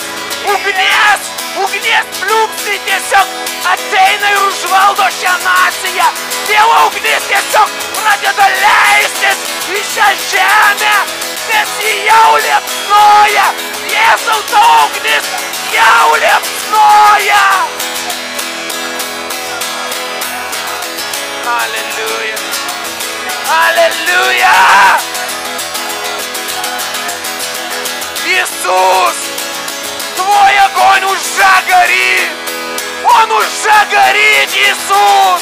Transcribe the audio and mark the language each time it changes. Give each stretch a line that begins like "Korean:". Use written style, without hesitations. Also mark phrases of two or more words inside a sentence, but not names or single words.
Lithuanian: Ugnies pliūpsniai tiesiog ateina ir užvaldo šią naciją. Dievo ugnis tiesiog pradeda leistis į šią žemę, nes jį jau liepsnoja. Jėzau, tavo ugnis jau liepsnoja. Halleluja. Halleluja.
Russian: Иисус, Твой огонь уже горит. Он уже горит, Иисус.